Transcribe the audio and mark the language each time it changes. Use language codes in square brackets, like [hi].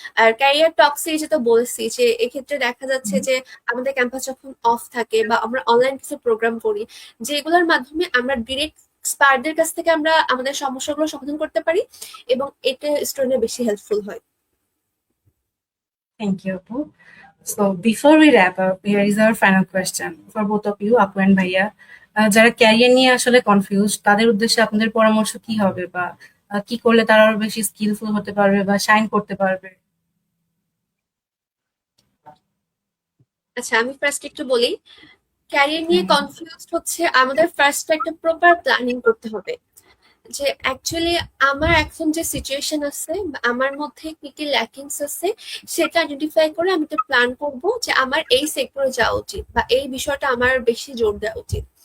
[bn] আর career টক্সে যেটা বলেছি যে এক্ষেত্রে দেখা যাচ্ছে যে আমাদের ক্যাম্পাস যখন অফ থাকে বা আমরা অনলাইন কিছু প্রোগ্রাম করি, যেগুলোর মাধ্যমে আমরা ডিরেক্ট স্পারদের কাছ থেকে আমরা আমাদের সমস্যাগুলো সমাধান করতে পারি এবং এটা স্টুডেন্টের বেশি হেল্পফুল হয়। [en] Thank you, Apu. So before we wrap up, here is our final question for both of you, Apu and Bhaiya. [bn] যারা ক্যারিয়ার নিয়ে আসলে কনফিউজ, তাদের উদ্দেশ্যে আপনাদের পরামর্শ কি হবে, বা কি করলে তারা আরো বেশি স্কিলফুল হতে পারবে বা শাইন করতে পারবে? আচ্ছা, আমি ফার্স্ট একটু বলি। ক্যারিয়ার নিয়ে কনফিউজড হচ্ছে আমাদের ফার্স্ট একটা প্রপার প্ল্যানিং করতে হবে যে অ্যাকচুয়ালি আমার এখন যে সিচুয়েশন আছে বা আমার মধ্যে কি কি ল্যাকিংস আছে সেটা আইডেন্টিফাই করে আমি একটা প্ল্যান করব যে আমার এই সেক্টরে যাওয়া উচিত বা এই বিষয়টা আমার বেশি জোর দেওয়া উচিত।